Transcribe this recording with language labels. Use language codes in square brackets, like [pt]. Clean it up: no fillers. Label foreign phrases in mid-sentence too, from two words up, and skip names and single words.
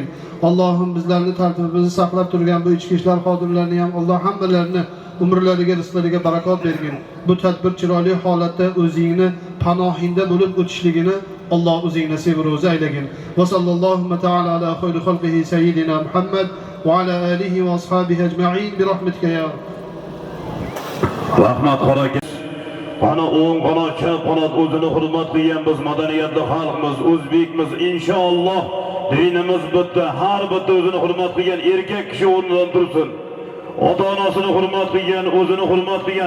[uz] Allohim bizlarni tartibimizni saqlab turgan bu ichki ishlar xodimlarini ham Alloh hammalarini umrlariga, rizqlariga barakot bergin. Bu tadbir chiroyli holatda o'zingni panohingda bo'lib o'tishligini Alloh o'zing nasib ro'zi aylagin. [ar] وصلى الله تعالى على خير خلقه سيدنا محمد وعلى آله وأصحابه أجمعين برحمتك يا [uz] Rahmat qoraka. Ana o'ng qanot, chap qanot o'zini hurmat qilgan biz madaniyatli xalqmiz, o'zbekmiz. Inshaalloh dinimiz bitta, har bitta o'zini hurmat qilgan erkak kishi o'rnidan tursin. Ota-onasini hurmat qilgan, o'zini hurmat qilgan.